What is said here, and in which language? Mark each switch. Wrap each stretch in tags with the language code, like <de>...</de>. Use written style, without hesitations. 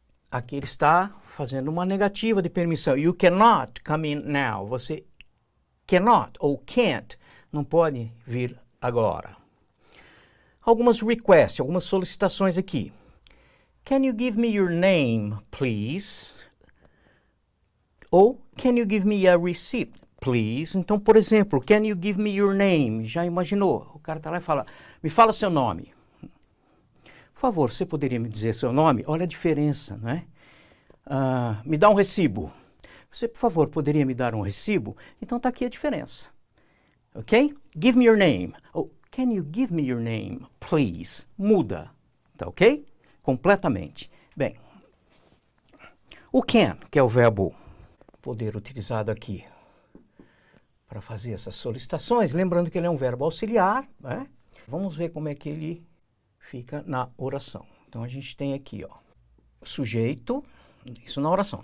<pt>Aqui ele está fazendo uma negativa de permissão.</pt> <en>You cannot come in now.</en> <pt>Você cannot ou can't. Não pode vir agora. Algumas requests, algumas solicitações aqui.</pt> <en>Can you give me your name, please? Ou, can you give me a receipt, please?</en> <pt>Então, por exemplo,</pt> <en>can you give me your name?</en> <pt>Já imaginou? O cara está lá e fala, me fala seu nome. Por favor, você poderia me dizer seu nome? Olha a diferença, não é? Me dá um recibo. Você, por favor, poderia me dar um recibo? Então, está aqui a diferença.</pt> <en>Ok? Give me your name. Ou, can you give me your name, please?</en> <pt>Muda. Tá ok? Completamente. Bem, o can, que é o verbo poder utilizado aqui para fazer essas solicitações, lembrando que ele é um verbo auxiliar, né? Vamos ver como é que ele fica na oração. Então, a gente tem aqui, ó, sujeito, isso na oração.</pt>